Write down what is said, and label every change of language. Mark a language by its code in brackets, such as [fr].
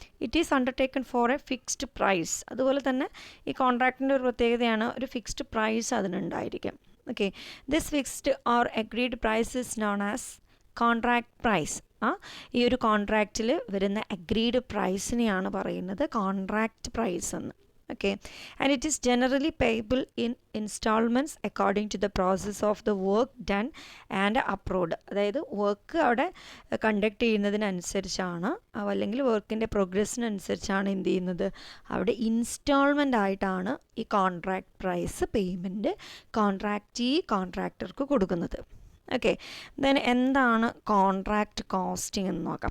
[en] It is undertaken for a fixed price. [ml] അതുപോലെ തന്നെ ഈ കോൺട്രാക്റ്റിൻ്റെ ഒരു പ്രത്യേകതയാണ്, ഒരു fixed price അതിനുണ്ടായിരിക്കും. [en] Okay, this fixed or agreed price is known as contract price. [ml] ഈ ഒരു കോൺട്രാക്റ്റിൽ വരുന്ന അഗ്രീഡ് പ്രൈസിനെയാണ് പറയുന്നത് കോൺട്രാക്റ്റ് പ്രൈസ് എന്ന്. [en] Okay, and it is generally payable in installments according to the process of the work done and approved. [ml] അതായത് work അവിടെ conduct ചെയ്യുന്നതിനനുസരിച്ചാണ്, അല്ലെങ്കിൽ വർക്കിൻ്റെ പ്രോഗ്രസ്സിനനുസരിച്ചാണ് എന്ത് ചെയ്യുന്നത്, അവിടെ ഇൻസ്റ്റാൾമെൻ്റ് ആയിട്ടാണ് ഈ കോൺട്രാക്ട് പ്രൈസ് പേയ്മെൻറ്റ് കോൺട്രാക്ടർക്ക് കൊടുക്കുന്നത്. ഓക്കെ, ദെൻ എന്താണ് കോൺട്രാക്റ്റ് കോസ്റ്റിംഗ് എന്ന് നോക്കാം.